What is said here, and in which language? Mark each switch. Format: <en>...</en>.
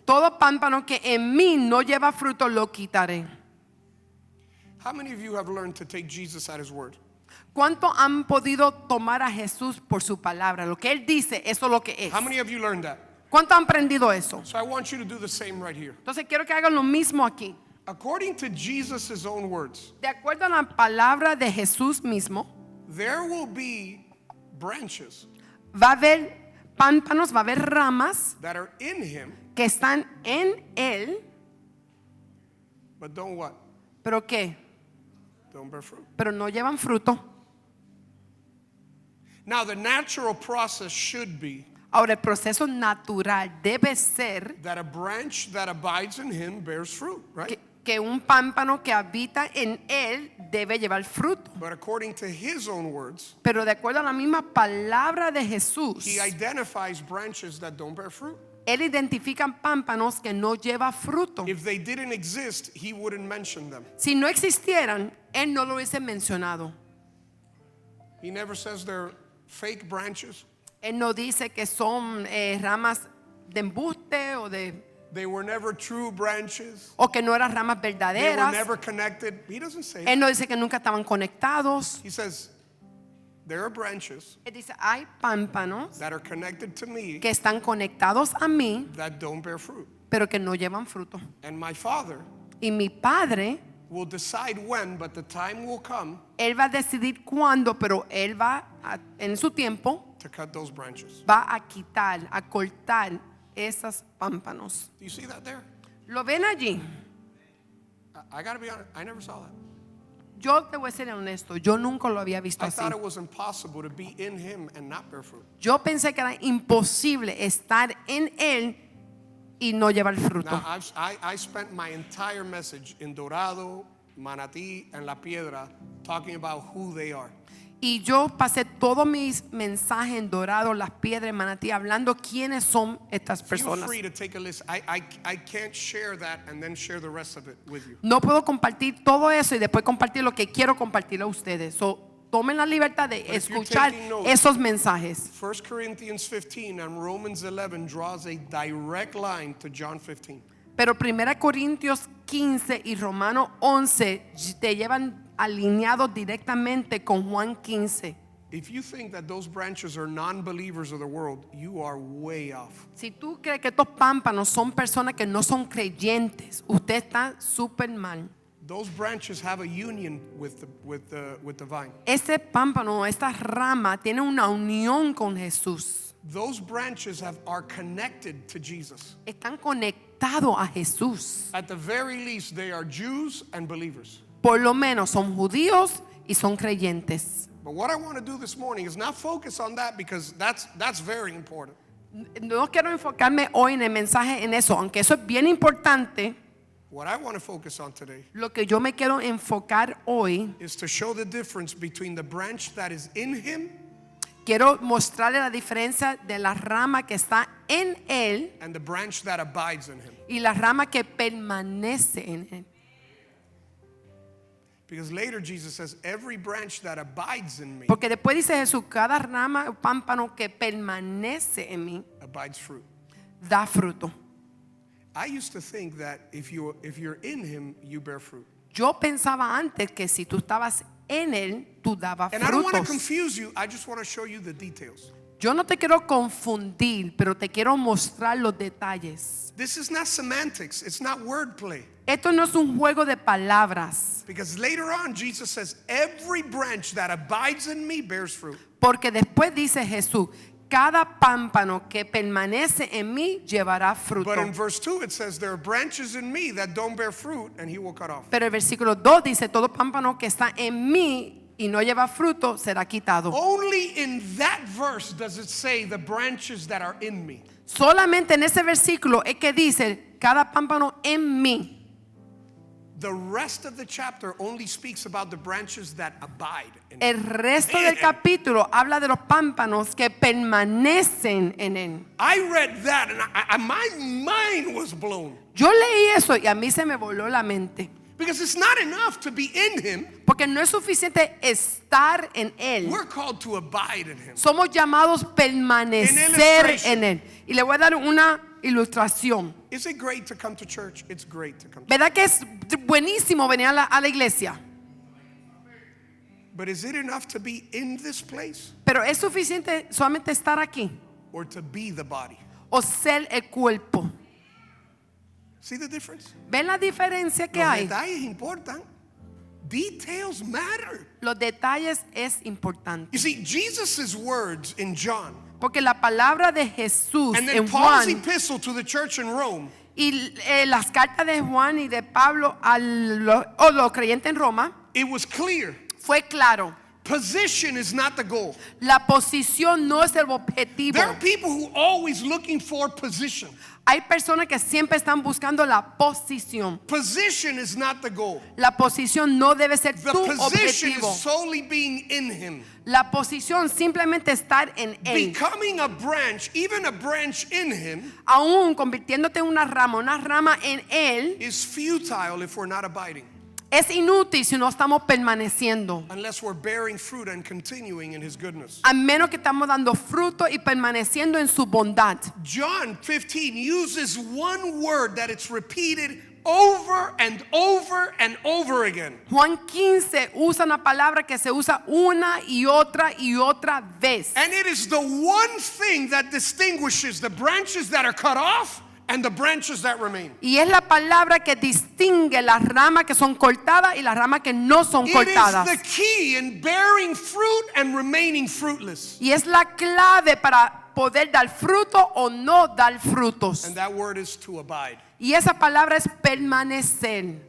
<es>todo pámpano que en mí no lleva fruto lo quitaré.</es> <en>How many of you have learned to take Jesus at his word?</en> <es>¿Cuánto han podido tomar a Jesús por su palabra? Lo que Él dice, eso es lo que es.</es> <en>How many of you learned that?</en> <es>¿Cuánto han aprendido eso?</es> <en>So I want you to do the same right here.</en> <es>Entonces quiero que hagan lo mismo aquí.</es> <en>According to Jesus' own words,</en> <es>De acuerdo a la palabra de Jesús mismo,</es> <en>there will be branches</en> <es>va a haber pámpanos, va a haber ramas</es> <en>that are in him,</en> <es>que están en Él,</es> <en>but don't what?</en> <es>pero ¿qué?</es> <en>Don't bear fruit.</en> <es>Pero no llevan fruto.</es> <en>Now the natural process should be</en> <es>Ahora el proceso natural debe ser</es> <en>that a branch that abides in him bears fruit, right?</en> <es>que un pámpano que habita en él debe llevar fruto.</es> <en>But according to his own words,</en> <es>Pero de acuerdo a la misma palabra de Jesús,</es> <en>he identifies branches that don't bear fruit.</en> <es>él identifica pámpanos que no llevan fruto.</es> <en>If they didn't exist, he wouldn't mention them.</en> <es>Si no existieran, él no lo hubiese mencionado.</es> <en>He never says they're fake branches.</en> <es>Él no dice que son ramas de embuste</es> <en>They were never true branches.</en> <es>o que no eran ramas</es> <en>They were</en> <es>verdaderas.</es> <en>never connected. He doesn't say</en> <es>Él</es> <en>that.</en> <es>no dice que nunca estaban conectados.</es> <en>He says there are branches</en> <es>Él dice, hay pámpanos</es> <en>that are connected to me</en> <es>que están conectados a mí,</es> <en>that don't bear fruit.</en> <es>pero que no llevan fruto.</es> <en>And my Father</en> <es>Y mi Padre,</es> <en>will decide when, but the time will come</en> <es>Él va a decidir cuándo, pero Él va en su tiempo,</es> <en>to cut those branches.</en> <es>va a quitar, a cortar esos pámpanos.</es> <en>Do you see that there?</en> <es>¿Lo ven allí?</es> <en>I got to be honest, I never saw that.</en> <es>Yo te voy a ser honesto, yo nunca lo había visto</es> <en>I</en> <es>así.</es> <en>thought it was impossible to be in him and not bear fruit.</en> <es>Yo pensé que era imposible estar en Él y no llevar fruto.</es> <en>Now, I spent my entire message in Dorado, Manatí, and La Piedra talking about who they are.</en> <es>Y yo pasé todos mis mensajes en Dorado, Las Piedras, en Manatí, hablando quiénes son estas</es> <en>Feel</en> <es>personas.</es> <en>free to take a list. I can't share that and then share the rest of it with you.</en> <es>No puedo compartir todo eso y después compartir lo que quiero compartir a ustedes. So, tomen la libertad de</es> <en>if you're</en> <es>escuchar</es> <en>taking notes,</en> <es>esos mensajes.</es> <en>1 Corinthians 15 and Romans 11 draws a direct line to John 15.</en> <es>Pero 1 Corintios 15 y Romanos 11 te llevan alineados directamente con Juan 15.</es> <en>If you think that those branches are non-believers of the world, you are way off.</en> <es>Si tú crees que estos pámpanos son personas que no son creyentes, usted está súper mal.</es> <en>Those branches have a union with the vine.</en> <es>Ese pámpano, esta rama tiene una unión con Jesús.</es> <en>Those branches are connected to Jesus.</en> <es>Están conectados a Jesús.</es> <en>At the very least, they are Jews and believers.</en> <es>Por lo menos son judíos y son creyentes.</es> <en>But what I want to do this morning is not focus on that because that's very important.</en> <es>No quiero enfocarme hoy en el mensaje en eso, aunque eso es bien importante.</es> <en>What I want to focus on today</en> <es>Lo que yo me quiero enfocar hoy,</es> <en>is to show the difference between the branch that is in him</en> <es>quiero mostrarle la diferencia de la rama que está en él</es> <en>and the branch that abides in him.</en> <es>y la rama que permanece en él.</es> <en>Because later Jesus says, every branch that abides in me</en> <es>Porque después dice Jesús, cada rama o pámpano que permanece en mí</es> <en>abides fruit.</en> <es>da fruto.</es> <en>I used to think that if you're in him, you bear fruit.</en> <es>Yo pensaba antes que si tú estabas en él, tú dabas</es> <en>And I don't want to</en> <es>frutos.</es> <en>confuse you. I just want to show you the details.</en> <es>Yo no te quiero confundir, pero te quiero mostrar los detalles.</es> <en>This is not semantics. It's not wordplay.</en> <es>Esto no es un juego de palabras,</es> <en>Because later on, Jesus says, every branch that abides in me bears fruit.</en> <es>porque después dice Jesús, cada pámpano que permanece en mí llevará fruto.</es> <en>But in verse 2, it says, there are branches in me that don't bear fruit, and he will cut off.</en> <es>Pero el versículo 2 dice, todo pámpano que está en mí y no lleva fruto será quitado.</es> <en>Only in that verse does it say the branches that are in me.</en> <es>Solamente en ese versículo es que dice, cada pámpano en mí.</es> <en>The rest of the chapter only speaks about the branches that abide in me.</en> <es>El resto del capítulo habla de los pámpanos que permanecen en él.</es> <en>I read that and my mind was blown.</en> <es>Yo leí eso y a mí se me voló la mente.</es> <en>Because it's not enough to be in him.</en> <es>Porque no es suficiente estar en él.</es> <en>We're called to abide in him.</en> <es>Somos llamados permanecer en él. Y le voy a dar una ilustración.</es> <en>Is it great to come to church? It's great to come to church.</en> <es>¿Verdad que es buenísimo venir a la iglesia?</es> <en>But is it enough to be in this place</en> <es>Pero es suficiente solamente estar aquí</es> <en>or to be the body?</en> <es>o ser el cuerpo.</es> <en>See the difference?</en> <es>¿Ven la diferencia que Los hay? detalles importan.</es> <en>Details matter.</en> <es>Los detalles es importante.</es> <en>You see, Jesus' words in John</en> <es>Porque la palabra de Jesús</es> <en>and then</en> <es>en</es> <en>Paul's epistle to the church in Rome</en> <es>y las cartas de Juan y de Pablo a los creyentes en Roma</es> <en>it was clear.</en> <es>fue claro.</es> <en>Position is not the goal.</en> <es>La posición no es el objetivo.</es> <en>There are people who are always looking for position.</en> <es>Hay personas que siempre están buscando la posición.</es> <en>Position is not the goal.</en> <es>La posición no debe ser</es> <en>The</en> <es>tu</es> <en>position</en> <es>objetivo.</es> <en>is solely being in him.</en> <es>La posición simplemente estar en él.</es> <en>Becoming a branch, even a branch in him,</en> <es>Aún convirtiéndote en una rama en él,</es> <en>is futile if we're not abiding.</en> <es>es inútil si no estamos permaneciendo.</es> <en>Unless we're bearing fruit and continuing in his goodness.</en> <es>A menos que estamos dando fruto y permaneciendo en su bondad.</es> <en>John 15 uses one word that it's repeated over and over and over again.</en> <es>Juan 15 usa una palabra que se usa una y otra vez.</es> <en>And it is the one thing that distinguishes the branches that are cut off and the branches that remain.</en> <es>Y es la palabra que distingue las ramas que son cortadas y las ramas que no son cortadas.</es> <en>It is the key in bearing fruit and remaining fruitless.</en> <es>Y es la clave para poder dar fruto o no dar frutos.</es> <en>And that word is to abide.</en> <es>Y esa palabra es permanecer.</es>